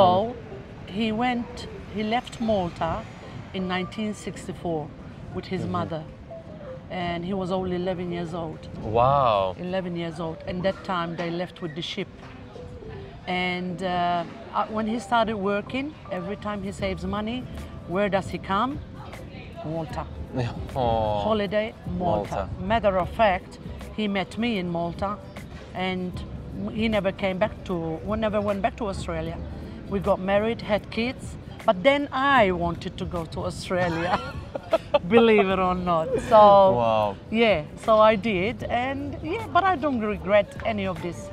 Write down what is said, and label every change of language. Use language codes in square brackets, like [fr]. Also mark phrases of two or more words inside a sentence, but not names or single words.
[en] though he left Malta in 1964 with his mother, and he was only 11 years old. Wow. 11 years old, and that time they left with the ship. And when he started working, every time he saves money, where does he come? Malta. Oh. Holiday, Malta. Matter of fact, he met me in Malta, and he never went back to Australia. We got married, had kids, but then I wanted to go to Australia, believe it or not. So, Wow. yeah, so I did, and yeah, but I don't regret any of this.